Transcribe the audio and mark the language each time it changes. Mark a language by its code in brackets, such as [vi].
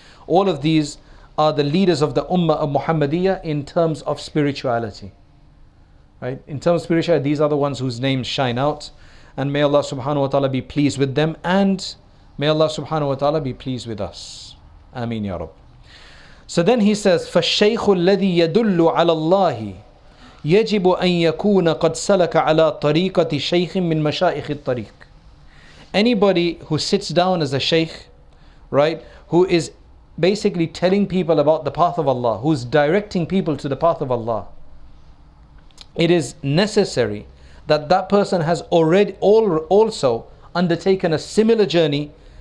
[en] All of these are the leaders of the Ummah of Muhammadiyah in terms of spirituality. Right? In terms of spirituality, these are the ones whose names shine out. And may Allah subhanahu wa ta'ala be pleased with them, and may Allah subhanahu wa ta'ala be pleased with us. Ameen ya Rabb. So then he says, [ar] فَالشَّيْخُ الَّذِي يَدُلُّ عَلَى اللَّهِ يَجِبُ أَن يَكُونَ قَدْ سَلَكَ عَلَى طَرِيقَةِ شَيْخٍ مِّن مَشَائِخِ الطَّرِيقِ. [en] Anybody who sits down as a shaykh, right, who is basically telling people about the path of Allah, who's directing people to the path of Allah, it is necessary that that person has already also undertaken a similar journey